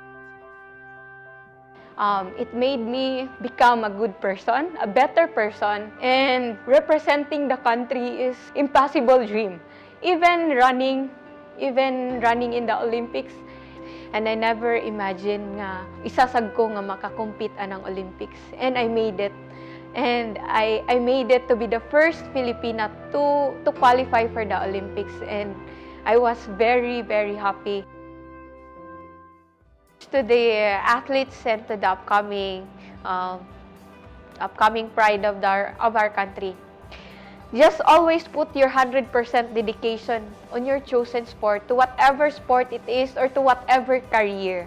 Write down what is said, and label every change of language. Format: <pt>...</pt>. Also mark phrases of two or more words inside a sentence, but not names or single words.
<en>It made me become a good person, a better person, and representing the country is impossible dream. Even running in the Olympics, and I never imagined</en> <ilo>nga isasag ko nga makakompete anang</ilo> <en>Olympics, and I made it. And I made it to be the first Filipina to qualify for the Olympics, and I was very, very happy. To the athletes and to the upcoming pride of our country, just always put your 100% dedication on your chosen sport, to whatever sport it is or to whatever career.</en>